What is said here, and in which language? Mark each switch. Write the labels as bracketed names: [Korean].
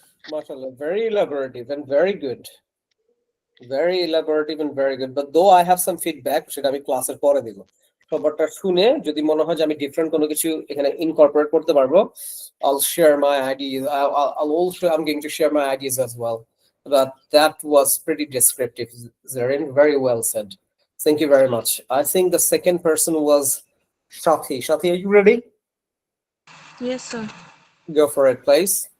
[English] MashaAllah, very elaborative and very good. Very elaborative and very good. But though I have some feedback, [Bangla] সেটা আমি ক্লাসের পরে দিব। সবারটা শুনে যদি মনে হয় যে আমি ডিফারেন্ট কোনো কিছু এখানে ইনকর্পোরেট করতে পারবো, [English] I'll share my ideas. I'm going to share my ideas as well. But that was pretty descriptive, Zarin. Very well said. Thank you very much. I think the second person was Shathi. Shathi, are you ready? Yes, sir. Go for it, please.